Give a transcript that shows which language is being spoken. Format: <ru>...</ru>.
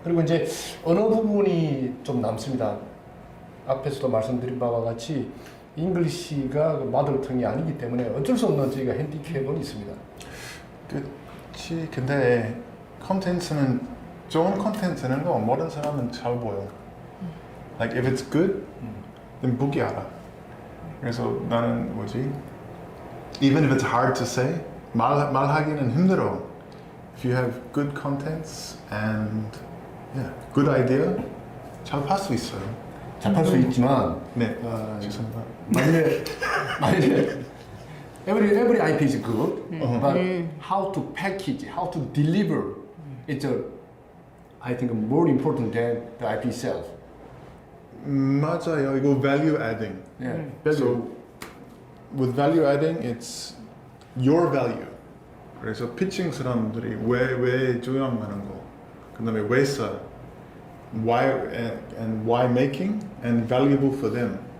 <ko>그리고 이제 어느 부분이 좀 남습니다. 앞에서도 말씀드린 바와 같이 잉글리시가 마더텅이 아니기 때문에 어쩔 수 없는 저희가 핸디캡은 있습니다. 그렇지. 근데 컨텐츠는 좋은 컨텐츠는 거 모든 사람은 잘 보여.</ko> <en>Like if it's good, then</en> <ko>보기 알아. 그래서 나는 뭐지?</ko> <en>Even if it's hard to say,</en> <ko>말하기는 힘들어.</ko> <en>If you have good contents and good idea,</en> <ko>잘 팔 수 있어요. 잘 팔 수 있지만 네. 죄송합니다. 만약에</ko> <en>every IP is good, but how to package, how to deliver, it's I think more important than the IP itself.</en> <ko>맞아요. 이거</ko> <en>value adding. Yeah. So with value adding, it's your value.</en> <ko>그래서 피칭 사람들이 왜 중요한 거, 그다음에 왜 써,</ko> <en>why and why making and valuable for them.</en>